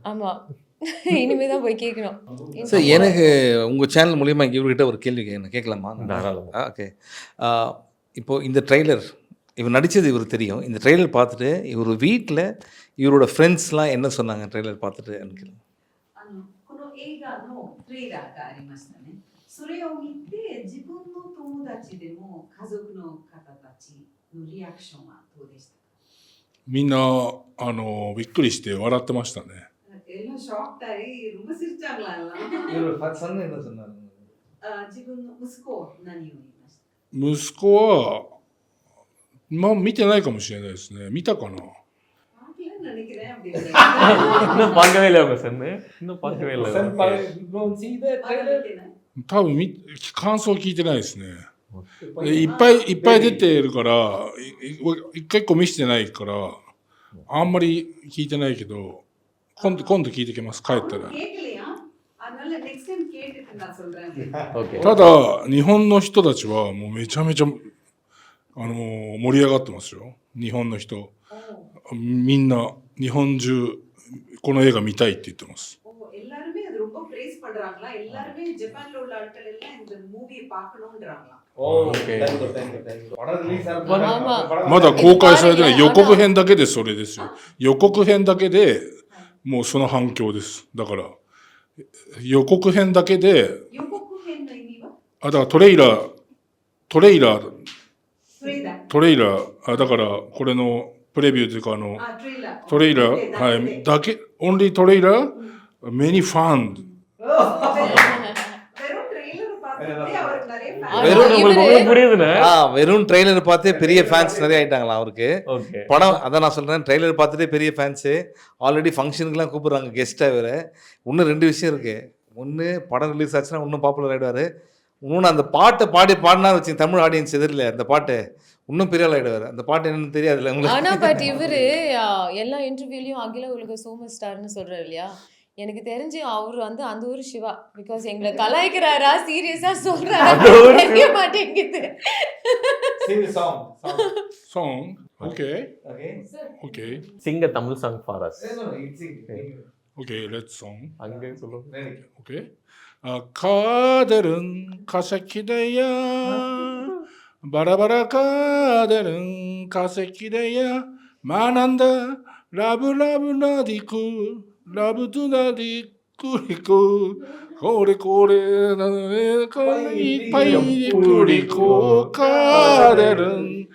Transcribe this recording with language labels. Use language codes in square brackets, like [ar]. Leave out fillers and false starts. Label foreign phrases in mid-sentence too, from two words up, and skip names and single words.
[ta] ஆமா இனிமேதான் போய் கேட்கணும். சார் எனக்கு உங்கள் சேனல் மூலிமா இவர்கிட்ட ஒரு கேள்வி கேட்கலாமா? தாராளமா. ஓகே. இப்போது இந்த ட்ரெய்லர் இவர் நடித்தது இவர் தெரியும். இந்த ட்ரெய்லர் பார்த்துட்டு இவர் வீட்டில் இவரோட ஃப்ரெண்ட்ஸ்லாம் என்ன சொன்னாங்க ட்ரெய்லர் பார்த்துட்டு எனக்கு? [ja] この映画のトレーラーがありましたね。それを見て自分の友達でも家族の方たちのリアクションはどうでしたか？みんなびっくりして笑ってましたね。 [ta] எல்லாம் ஷாக்ட் ஆகி ரொம்ப சிரிச்சாங்களா எல்லாம். இவர் சொன்ன என்ன சொன்னாங்க? [ja] 自分の息子何を言いました？息子は見てないかもしれないですね。見たかな？ [ta] பார்க்கலன்னு நினைக்கிறேன் அப்படின்னு. இன்னும் பார்க்கவே இல்லை அவங்க சொன்னு. இன்னும் பார்க்கவே இல்லை. [ja] 多分感想聞いてないですね。いっぱい出てるから結構見せてないからあんまり聞いてないけど今度聞いてきます帰ったら。 [ta] கேட்கலையா? அதனால [en] next time [ta] கேட்டுட்டு நான் சொல்றேன். ஓகே. [ja] ただ日本の人たちはもうめちゃめちゃ盛り上がってますよ。日本の人みんな日本中この映画見たいって言ってます。 எல்லாருமே அது ரொம்ப பிரேஸ் பண்றாங்க. சொல்றாங்களா எல்லாருமே ஜப்பான்ல உள்ள ஆட்கள் எல்லாம் இந்த மூவியை பார்க்கணும்ன்றாங்களாம். まだ公開されてない予告編だけでそれですよ。予告編だけでもうその反響です。だから予告編だけで、予告編の意味は？だからトレーラー、それだ。だからこれのプレビューというかトレーラー。トレーラー、はい、だけ、 [en] only trailer, many fans。 [ta] வெறும் ட்ரெய்லர் பார்த்துட்டே அவருக்கு நிறைய fans. வெறும் உங்களுக்கு புரியுதுண்ணே. வெறும் ட்ரெய்லர் பார்த்தே பெரிய ஃபேன்ஸ் நிறைய ஆயிட்டாங்களா அவருக்கு. ஓகே. படம் அதான் நான் சொல்கிறேன், ட்ரெய்லர் பார்த்துட்டே பெரிய ஃபேன்ஸு. ஆல்ரெடி ஃபங்க்ஷனுக்குலாம் கூப்பிட்றாங்க கெஸ்ட்டாக வேறு. இன்னும் 2 விஷயம் இருக்குது. ஒன்று படம் ரிலீஸ் ஆச்சுன்னா இன்னும் பாப்புலர் ஆகிடுவார். இன்னொன்று அந்த பாட்டை பாடினா வச்சு தமிழ் ஆடியன்ஸ் எதிரில் அந்த பாட்டு இன்னும் பெரிய ஆள் ஆகிடுவார். அந்த பாட்டு என்னன்னு தெரியாதுல்ல உங்களுக்கு. ஆனா பட் இவரு எல்லா இன்டர்வியூலையும் அகில உலக [en] super star [ta] சொல்றாரு இல்லையா? எனக்கு தெரிஞ்சு அவர் வந்து அந்த ஊர் சிவா. பிகாஸ் எங்களை கலாய்க்கிறாரா சீரியஸா சொல்றாரா தெரிய மாட்டேங்குது. [en] Song? Okay. Okay. Sing a Tamil song for us. Okay, let's song. [ta] அங்கே சொல்லுங்க. [en] Okay. [ta] காதலும் கசக்கிதையா பரபர காதலும் கசக்கிதையா மானந்த லபு லபு நதிக்கு லபு து நதி குடிக்கு கோடி கோடி பை குடிக்கோ காதலும்